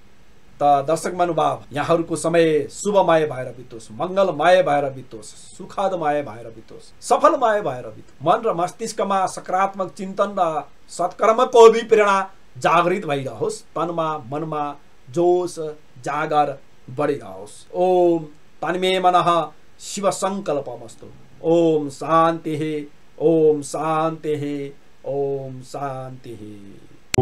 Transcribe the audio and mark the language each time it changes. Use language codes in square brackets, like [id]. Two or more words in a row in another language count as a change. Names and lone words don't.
[ne] त दर्शक महानुभाव, यहाँहरूको समय शुभमय भएर बितोस्, मङ्गलमय भएर बितोस्, सुखदमय भएर बितोस्, सफलमय भएर बितोस्। मन र मस्तिष्कमा सकारात्मक चिन्तन र सत्कर्मको अभिप्रेरणा जागृत भइरहोस्। तनमा मनमा जोश जागर बढिरहोस्। [sa] ओम तन्मे मनः शिव संकल्पमस्तु। ओम शान्तिः, ओम शान्तिः, ओम शान्तिः।